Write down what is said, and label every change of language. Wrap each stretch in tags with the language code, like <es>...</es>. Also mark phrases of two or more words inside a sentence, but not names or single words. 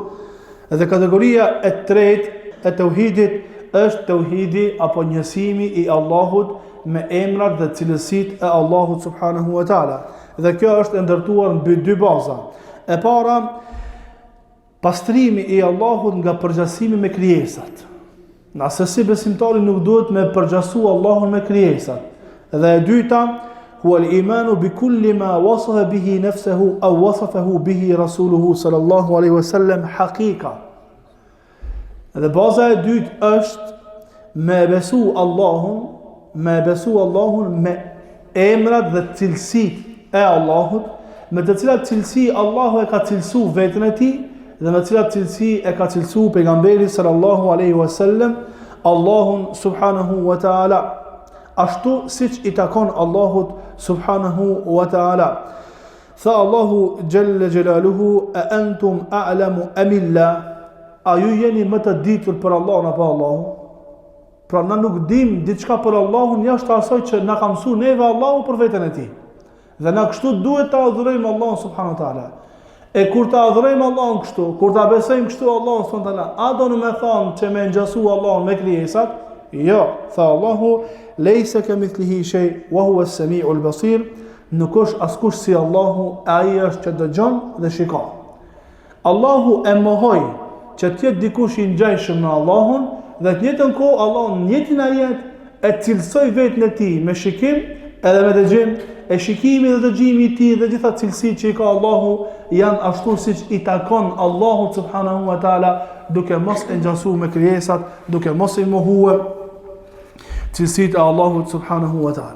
<sq>Dhe kategoria e tretë e tauhidit është tauhidi apo njësimi i Allahut me emrat dhe cilësitë e Allahut</sq> <ar>سبحانه وتعالى.</ar> <sq>Dhe kjo është ndërtuar mbi dy baza. E para, pastrimi i Allahut nga përgjasimi me krijesat. Nëse si besimtari nuk duhet me përgjasu Allahun me krijesat. Dhe e dyta,</sq> <ar>هو الإيمان بكل ما وصف به نفسه أو وصفه به رسوله صلى الله عليه وسلم حقيقة.</ar> <sq>Dhe baza e dytë është me besu Allahun me emrat dhe cilësitë e Allahut, me të cilat cilësi Allahu e ka cilësu vetën e tij dhe me cilat cilësi e ka cilësu pejgamberi</sq> <ar>صلى الله عليه وسلم</ar> <sq>Allahun</sq> <ar>سبحانه وتعالى,</ar> <sq>ashtu siç i takon Allahut</sq> <ar>سبحانه وتعالى.</ar> <sq>Tha Allahu</sq> <ar>جل جلاله أأنتم أعلم أم إلا?</ar> <sq>A ju jeni më të ditur për Allahun apo Allahu? Pra na nuk dim diçka për Allahun jashtë asaj që na ka mësuar neve Allahu për veten e tij. Dhe na kështu duhet ta adhurojmë Allahun</sq> <ar>سبحانه وتعالى.</ar> <sq>E kur ta adhurojmë Allahun kështu, kur ta besojmë kështu Allahun</sq> <ar>سبحانه وتعالى,</ar> <sq>a do në me thonë që me ngjasu Allahun me krijesat? Jo, tha Allahu:</sq> <ar>"ليس كمثله شيء وهو السميع البصير."</ar> <sq>Nuk është askush si Allahu, ai është që dëgjon dhe shikon. Allahu e mohoi që të jetë dikush i ngjajshëm me Allahun dhe të njëjtën kohë Allahu në njëjtin ajet e cilësoi veten e tij me shikim edhe me dëgjim. E shikimi dhe dëgjimi i tij dhe gjitha cilësitë që i ka Allahu janë ashtu siç i takon Allahut</sq> <ar>سبحانه وتعالى,</ar> <sq>duke mos e ngjasuar me krijesat, duke mos i mohuar cilësitë e Allahut</sq> <ar>سبحانه وتعالى.</ar>